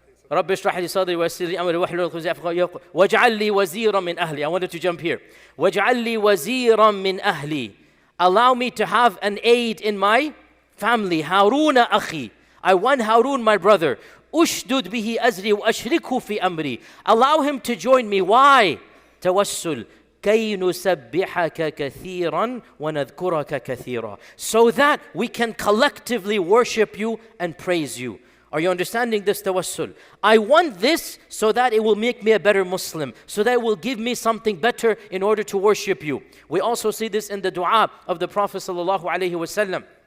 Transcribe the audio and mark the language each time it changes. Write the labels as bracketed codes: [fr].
[ar] رب اشرح لي صدري ويسر لي امري واحلل عقدة من لساني واجعل لي وزيرا من اهلي. [en] I wanted to jump here. [ar] واجعل لي وزيرا من اهلي. [en] Allow me to have an aid in my family. [ar] هارون أخي. [en] I want Harun, my brother. [ar] أشدد به أزري وأشركه في أمري. [en] Allow him to join me. Why? توسل. [ar] كي نسبحك كثيرا ونذكرك كثيرا. [en] So that we can collectively worship you and praise you. Are you understanding this tawassul? I want this so that it will make me a better Muslim, so that it will give me something better in order to worship you. We also see this in the dua of the Prophet sallallahu alaihi wasallam.